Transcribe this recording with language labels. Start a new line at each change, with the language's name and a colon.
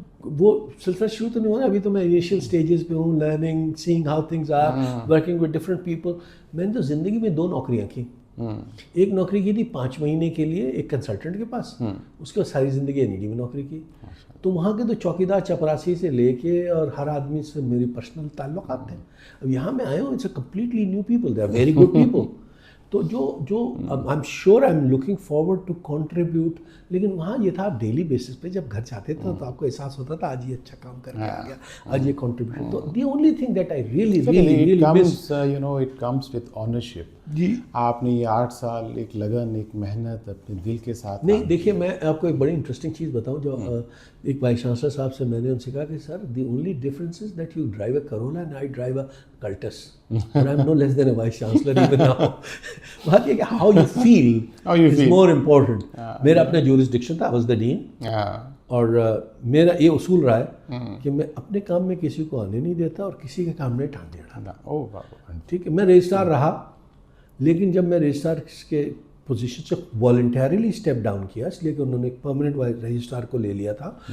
Urdu: وہ سلسلہ شروع تو نہیں ہوا، ابھی تو میں انیشیل سٹیجز پہ ہوں،
English: Learning, seeing how things are, working with different people.
Urdu: میں نے تو زندگی میں 2 نوکریاں کی. ایک نوکری کی تھی 5 مہینے کے لیے ایک کنسلٹنٹ کے پاس، اس کے بعد ساری زندگی NED میں نوکری کی. تو وہاں کے تو چوکیدار چپراسی سے لے کے اور ہر آدمی سے میری پرسنل تعلقات تھے. اب یہاں میں آیا ہوں،
English: It's a completely new people, they are very good people. تو جو I am sure I am looking forward to contribute.
Urdu: لیکن وہاں یہ تھا ڈیلی بیسس پہ جب گھر جاتے تھے تو آپ کو احساس ہوتا تھا آج یہ اچھا کام کر کے آ گیا، آج یہ کنٹریبیوشن.
English: تو the only thing that I really miss, you know it comes with ownership.
Urdu: جی آپ نے یہ 8 سال ایک لگن، ایک محنت اپنے دل کے ساتھ. نہیں دیکھیے، میں آپ کو ایک بڑی انٹرسٹنگ چیز بتاؤں. جو ایک وائس چانسلر صاحب سے میں نے ان سے کہا کہ سر
English: The only difference is that you drive a Corolla and I drive a Cultus, and I'm no less than a vice chancellor even now.
Urdu: بات یہ کہ
English: how you feel is more important.
Urdu: میرا اپنا
English: jurisdiction تھا، I was the dean.
Urdu: اور میرا یہ اصول رہا ہے کہ میں اپنے کام میں کسی کو آنے نہیں دیتا اور کسی کے کام میں ٹانگ نہیں اڑاتا. ٹھیک ہے، میں رجسٹرار رہا، لیکن جب میں رجسٹرار کے پوزیشن سے والنٹیرلی اسٹیپ ڈاؤن کیا، اس لیے کہ انہوں نے ایک پرماننٹ رجسٹرار کو لے لیا تھا.